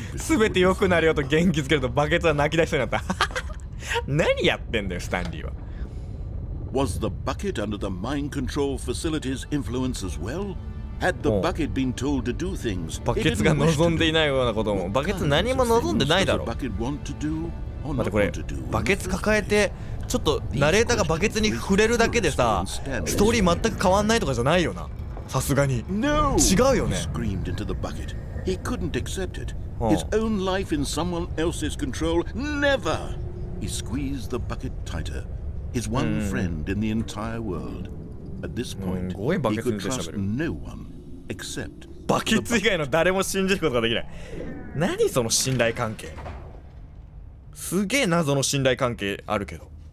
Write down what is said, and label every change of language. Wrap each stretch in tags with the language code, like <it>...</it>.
<ja>すべて良くなるよと元気づけるとバケツは泣き出しそうになった。何やってんだよ、スタンリーは。</ja> <en>Was the bucket under the mind control facility's influence as well? Had the bucket been told to do things?</en> <ja>バケツが望んでいないようなことも、バケツ何も望んでないだろう。待って、これバケツ抱えてちょっとナレーターがバケツに触れるだけでさ、ストーリー全く変わんないとかじゃないよな、さすがに。違うよね。</ja> <en>He couldn't accept it. His own life in someone else's control, never. He squeezed the bucket tighter. His one friend in the entire world. At this point, he could trust no one except</en> <ja>バケツ以外の誰も信じることができない。何その信頼関係。すげえ謎の信頼関係あるけど。</ja>